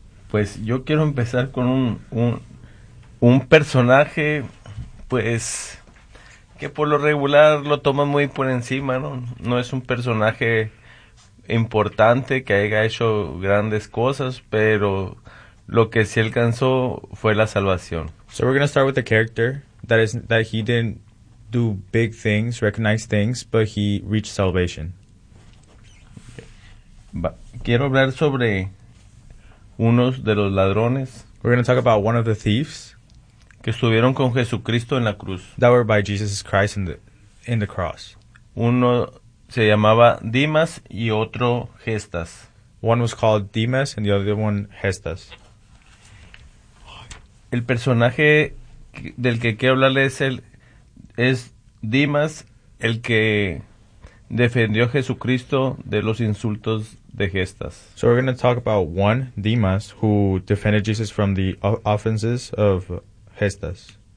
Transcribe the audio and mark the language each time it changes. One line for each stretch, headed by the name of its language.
Spanish: Pues yo quiero empezar con un personaje, pues, que por lo regular lo toman muy por encima, ¿no? No es un personaje importante que haya hecho grandes cosas, pero lo que sí alcanzó fue la salvación.
English: So we're going to start with the character that he didn't do big things, recognize things, but he reached salvation.
Spanish: Quiero hablar sobre uno de los ladrones.
English: We're going to talk about one of the thieves.
Spanish: Que estuvieron con Jesucristo en la cruz.
English: That were by Jesus Christ in the cross.
Spanish: Uno se llamaba Dimas y otro Gestas.
English: One was called Dimas and the other one Gestas.
Spanish: El personaje del que quiero hablarle es Dimas, el que defendió a Jesucristo de los insultos de Gestas.
English: So we're going to talk about one, Dimas, who defended Jesus from the offenses of Gestas.